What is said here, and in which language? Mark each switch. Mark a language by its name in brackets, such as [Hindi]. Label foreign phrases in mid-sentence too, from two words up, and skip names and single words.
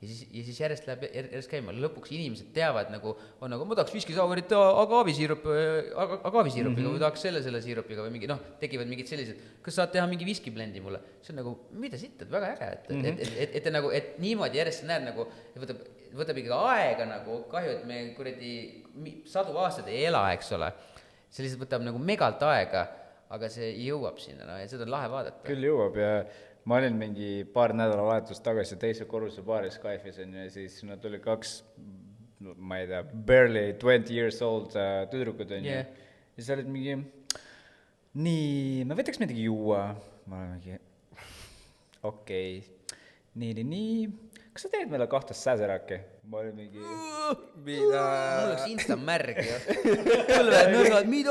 [Estonian] ja siis järjest läheb järjest käima, lõpuks inimesed teavad nagu, on nagu ma tahaks viskisaurit agaavisiirupiga või tahaks selle siirupiga või mingi tekivad mingid sellised, kas saad teha mingi viskiblendi mulle, see on nagu, mida sitt, väga äge, et nagu, et niimoodi järjest näed nagu, võtab ikka aega nagu, kahju, et me kuradi sadu aastaid ei ela, eks ole, see lihtsalt võtab nagu megalt aega, aga see jõuab sinna, ja seda on lahe vaadata. Küll jõuab ja ma olin mingi paar nädalavahetust tagasi teise korruse baaris Skyfis ja siis sinna tuli 2, ma ei tea, [English] barely 20 years old [Estonian] tüdrukud ja siis olid mingi, nii, me võtaks midagi juua, ma olen mingi, okei, nii, kas sa teed meile 2 säseraki? Ma olin mingi, mida? Mul oleks insta märg ju. Põlved nõrgad, mida?